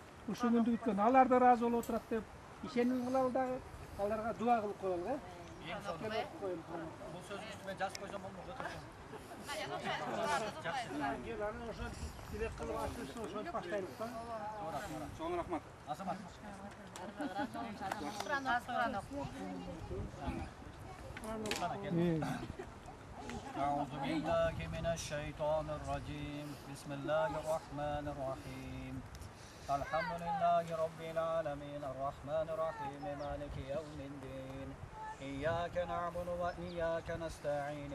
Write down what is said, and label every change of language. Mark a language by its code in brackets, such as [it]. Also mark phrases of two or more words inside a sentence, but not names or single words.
[ky] Ушул күндү күткөн алар да ыраазы болуп отурат деп ишеним кылалы дагы. Аларга дуа кылып коелук. Бул сөзүңүздү мен жазып койсом болмок. ошо тилек кылып ачылышын ошентип баштайлык да. Чоң рахмат. Азамат. [ar] أعوذ بالله من الشيطان الرجيم بسم الله الرحمن الرحيم الحمد لله رب العالمين الرحمن الرحيم مالك يوم الدين إياك نعبد وإياك نستعين